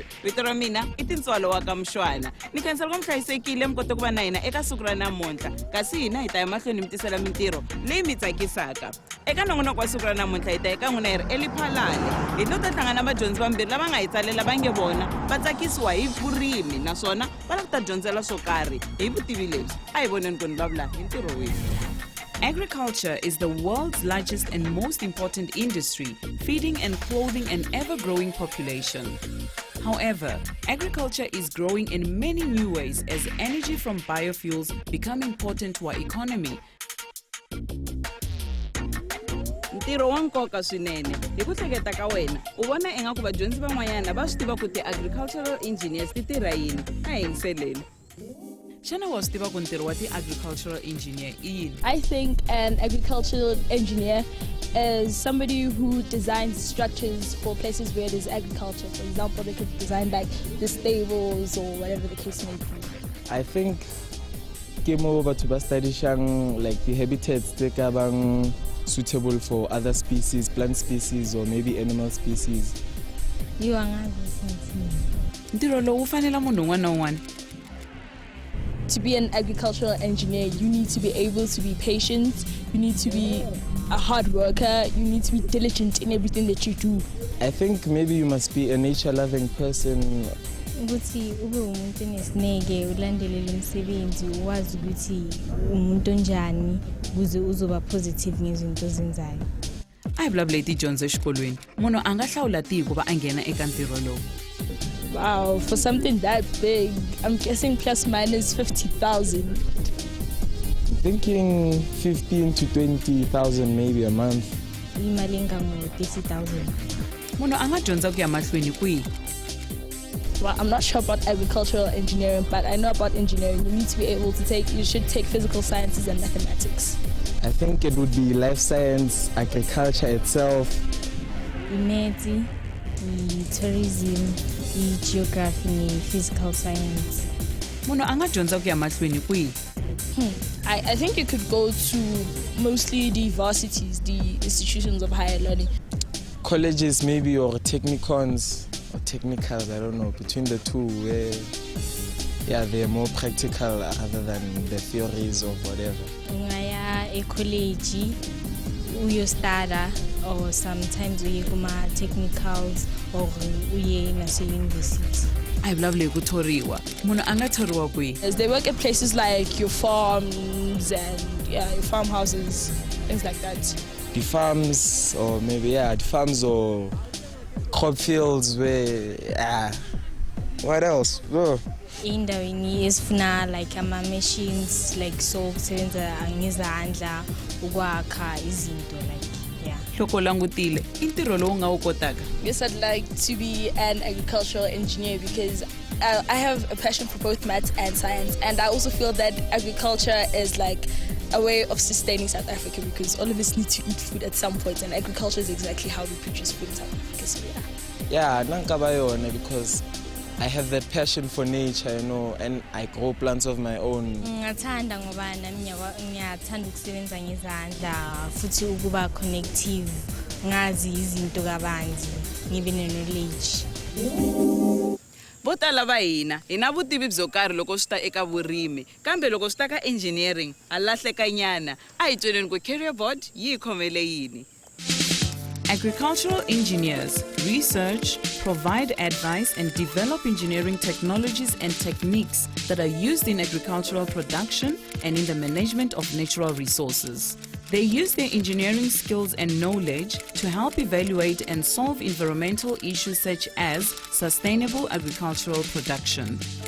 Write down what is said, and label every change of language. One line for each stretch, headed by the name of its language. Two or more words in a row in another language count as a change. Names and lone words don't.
Tsonga: vito ra mina i Tintswalo wa ka Mushwana ni khensela ku mhlayisekile mi kota ku va na hina eka siku ra namuntlha kasi hina hi ta ya mahlweni mi tisela mintirho leyi mi tsakisaka eka nongonoko wa siku ra namuntlha hi ta eka n'wina hi ri eliphalale hi to ta hlangana vadyondzi vambirhi lava nga hi tsalela va nge vona va tsakisiwa hi vurimi naswona va lava ku ta dyondzela swo karhi hi vutivi lebyi a hi voneni ku ni vulavula hi ntirho wihi.
English: Agriculture is the world's largest and most important industry, feeding and clothing an ever-growing population. However, agriculture is growing in many new ways as energy from biofuels become important to our economy.
Tsonga: Ntirho wa nkoka swinene hi ku hleketa ka wena u vona ingaku vadyondzi van'wanyana va swi tiva ku ti-
English: agricultural engineers
Tsonga: ti tirha yini a hi yingiseleni. Xana wa swi tiva ku ntirho wa ti-
English: agricultural engineer
Tsonga: i yini?
English: I think an agricultural engineer is somebody who designs structures for places where there's agriculture. For example, they could design like the stables or whatever the case may be. I think
Southern Sotho: ke mo batho ba
English: studying like the habitats
Southern Sotho: tse ka bang
English: suitable for other species, plant species or maybe animal species.
Zulu: You angazi.
Tsonga: Ntirho lowu fanela munhu un'wana na un'wana.
English: To be an agricultural engineer, you need to be able to be patient, you need to be a hard worker, you need to be diligent in everything that you do. I think maybe you must be a nature-loving person.
Zulu: Ukuthi ube umuntu nesineke ulandelele umsebenzi uwazi ukuthi umuntu onjani ukuze uzoba positive ngezinto ozenzayo.
Tsonga: A hi vulavule hi tidyondzo exikolweni munhu a nga hlawula tihi ku va a nghena eka ntirho lowu.
English: Wow, for something that big, I'm guessing plus minus 50,000. Thinking 15 to 20,000 maybe a month.
Zulu: Imali engango 30,000.
Tsonga: Munhu a nga dyondza ku ya mahlweni kwihi?
English: Well, I'm not sure about agricultural engineering, but I know about engineering. You should take physical sciences and mathematics. I think it would be life science, agriculture itself. Imeti, tourism, geography, physical science.
Tsonga: Munhu a nga dyondza ku ya mahlweni kwihi?
English: I think you could go to mostly the varsities, the institutions of higher learning. Colleges maybe or technicons or technicals, I don't know, between the two where they're more practical rather than the theories of whatever.
Zulu: Ungaya e college uyo
English: study or sometimes
Zulu: uye kuma
English: technicals or
Zulu: uye nase university.
Tsonga: A hi vulavule hi ku thoriwa munhu a nga thoriwa kwihi?
English: As they work at places like your farms and your farmhouses, things like that. The farms or maybe the farms or crop fields where what else?
Zulu: Indaweni esifuna like ama machines like so kusebenza ngezandla ukwakha izinto like
Tsonga: Hloko langutile i ntirho lowu nga wu kotaka.
English: Yes, I'd like to be an agricultural engineer because I have a passion for both maths and science, and I also feel that agriculture is like a way of sustaining South Africa because all of us need to eat food at some point, and agriculture is exactly how we produce food in South Africa. So nankabayona because I have that passion for nature, and I grow plants of my own.
Zulu: Ngathanda ngoba nami ngiyathanda ukusebenza ngezandla futhi ukuba connective ngazi izinto kabanzi ngibe knowledge.
Tsonga: Vo tala va hina vutivi byo karhi loko swi ta eka vurimi kambe loko swi ta ka engineering a lahlekanyana a hi tweneni ku
English: career board
Tsonga: yi khomele yini.
English: Agricultural engineers research, provide advice and develop engineering technologies and techniques that are used in agricultural production and in the management of natural resources. They use their engineering skills and knowledge to help evaluate and solve environmental issues such as sustainable agricultural production.